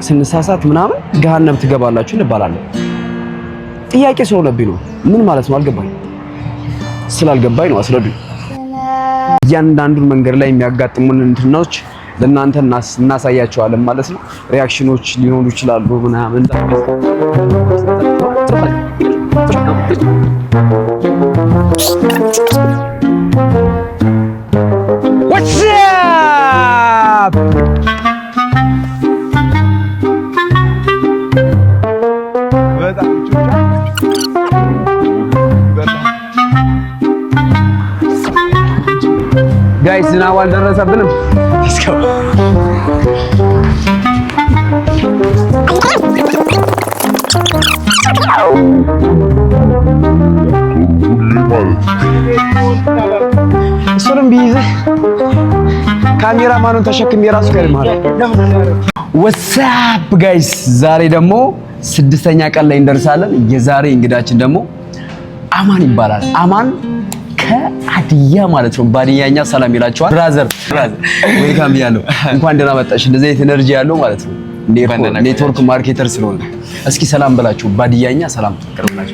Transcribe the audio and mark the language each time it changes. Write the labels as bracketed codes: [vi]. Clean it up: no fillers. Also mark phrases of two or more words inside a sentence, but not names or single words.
[am] ስንሳሳት ምናምን ገሃነም ትገባላችሁ እንባላለን። ጥያቄ ስለሆነብኝ ነው። ምን ማለት ነው አልገባኝ። ስላልገባኝ ነው አስረዱኝ። እያንዳንዱን መንገድ ላይ የሚያጋጥሙን እንትኖች ለእናንተ እናሳያቸዋለን ማለት ነው። ሪአክሽኖች ሊኖሩ ይችላሉ ምናምን [en] What's up? [am] Guys, ዝናቡ አልደረሰብንም። እሱንም ቢይዝህ ካሜራማኑን ተሸክም የራሱ ከርማል። [en] What's up guys? [am] ዛሬ ደግሞ 6ኛ ቀን ላይ እንደርሳለን። የዛሬ እንግዳችን ደግሞ አማን ይባላል። አማን ከሀዲያ ማለት ነው። ባዲያኛ ሰላም ይላችኋል። [en] brother welcome [am] ብያለሁ። እንኳን ደህና መጣሽ። እንደዚህ አይነት ኤነርጂ ያለው ማለት ነው [en] network marketer [am] ስለሆነ እስኪ ሰላም በላችሁ። ባዲያኛ ሰላም ተቀርብላችሁ